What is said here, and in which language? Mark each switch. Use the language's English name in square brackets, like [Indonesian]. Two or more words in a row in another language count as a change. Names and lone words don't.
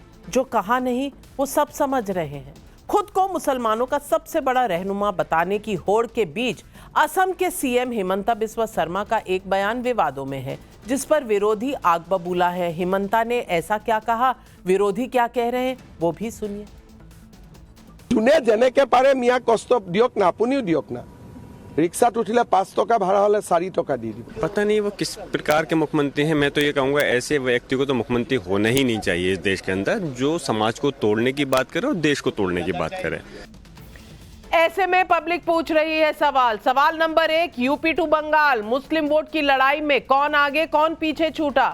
[Hindi] जो कहा नहीं वो सब समझ रहे हैं। खुद को मुसलमानों का सबसे बड़ा रहनुमा बताने की होड़ के बीच असम के सीएम हिमंता बिस्वा शर्मा का एक बयान विवादों में है, जिस पर विरोधी आग बबूला है। हिमंता ने ऐसा क्या कहा, विरोधी क्या कह रहे हैं, वो भी सुनिए। [Assamese] যোনে যেনেকে পাৰে মিয়া কষ্ট দিয়ক না, আপুনিও দিয়ক না। রিক্সাত উঠিলে 5 টাকা ভাড়া হলে 4 টাকা দিয়ে দিব। [Hindi] पता नहीं वो किस प्रकार के मुख्यमंत्री हैं। मैं तो ये कहूँगा ऐसे व्यक्ति को तो मुख्यमंत्री होना ही नहीं चाहिए इस देश के अंदर, जो समाज को तोड़ने की बात करे और देश को तोड़ने की बात करे। ऐसे में पब्लिक पूछ रही है सवाल नंबर 1, यूपी टू बंगाल मुस्लिम वोट की लड़ाई में कौन आगे कौन पीछे छूटा।